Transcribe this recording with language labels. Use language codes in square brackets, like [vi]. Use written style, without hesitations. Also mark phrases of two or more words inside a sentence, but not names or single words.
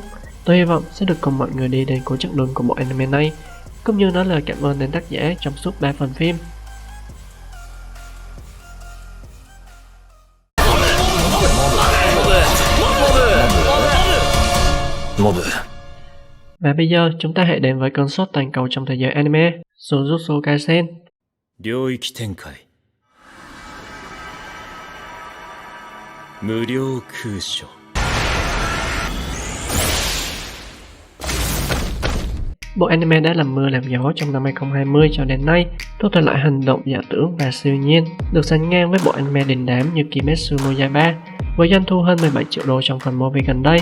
[vi] Tôi hy vọng sẽ được cùng mọi người đi đến cuối chặng đường của bộ anime này, cũng như nói lời cảm ơn đến tác giả trong suốt 3 phần phim. Và bây giờ chúng ta hãy đến với cơn sốt toàn cầu trong thế giới anime, Jujutsu Kaisen. [ja] 領域展開無料空所 [vi] Bộ anime đã làm mưa làm gió trong năm 2020 cho đến nay, thuộc thể loại hành động giả tưởng và siêu nhiên, được sánh ngang với bộ anime đình đám như Kimetsu no Yaiba với doanh thu hơn 17 triệu đô trong phần movie gần đây.